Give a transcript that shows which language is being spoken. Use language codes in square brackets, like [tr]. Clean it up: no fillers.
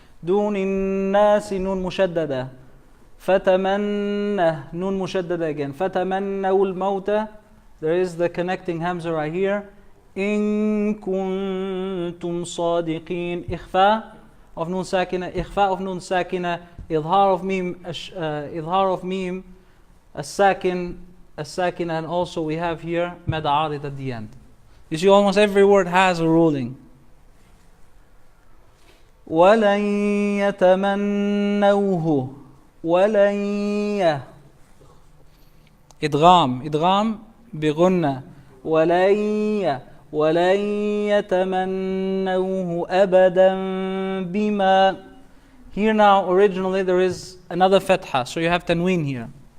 [ar] دون الناس نون مشددة. فتمنى نون مشددة again. فتمنوا الموت. [en] There is the connecting hamza right here. [ar] إن كنتم صادقين. إخفاء of نون ساكنة. إخفاء of نون ساكنة. [en] إظهار of mim الساكن and also we have here مد عارض at the end. You see almost every word has a ruling. [ar] ولن يتمنوه ولن إدغام بغنة ولن يتمنوه أبدا بما. [en] Here now, originally there is another fatha, so you have tanween here.